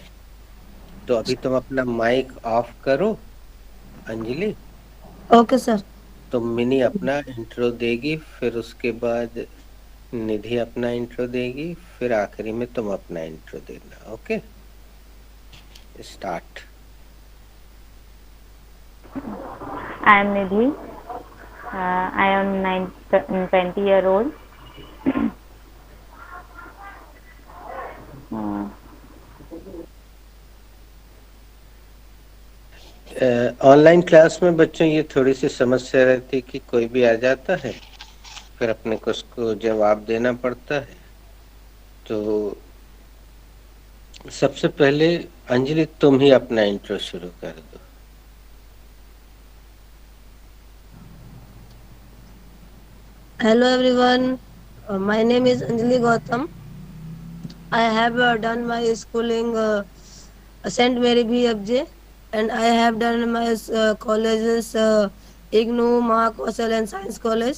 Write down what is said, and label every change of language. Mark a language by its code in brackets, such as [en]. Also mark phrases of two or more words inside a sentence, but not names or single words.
[hi] तो अभी तुम अपना माइक ऑफ करो, अंजलि। [en] OK sir. [hi] तो मिनी अपना इंट्रो देगी, फिर उसके बाद निधि अपना इंट्रो देगी, फिर आखिरी में तुम अपना इंट्रो देना। [en] OK, start. I am Nidhi. I am 20-year old. uh, [hi] ऑनलाइन क्लास में बच्चों ये थोड़ी सी समस्या रहती है कि कोई भी आ जाता है, फिर अपने को उसको जवाब देना पड़ता है। तो सबसे पहले अंजलि, तुम ही अपना इंट्रो शुरू कर दो। [en] Hello everyone. My name is Anjali Gautam. I have done my schooling Saint Mary BFJ, and I have done my colleges IGNOU, Mahakosal and Science College.